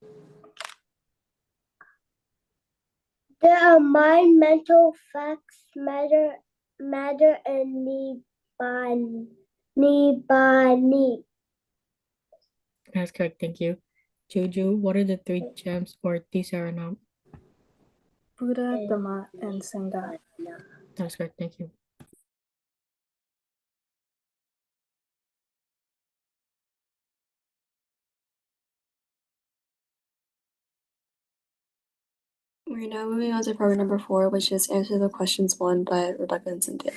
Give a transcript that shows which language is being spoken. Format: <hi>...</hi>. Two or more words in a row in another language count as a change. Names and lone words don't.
<en>There are mind, mental, facts, matter, and nibbani. That's correct. Thank you. Juju, what are the three gems or tisaranam? Buddha, Dhamma, and Sangha. That's correct. Thank you. We're now moving on to program number 4, which is Answer the Questions 1 by Rebecca and Cynthia.</en>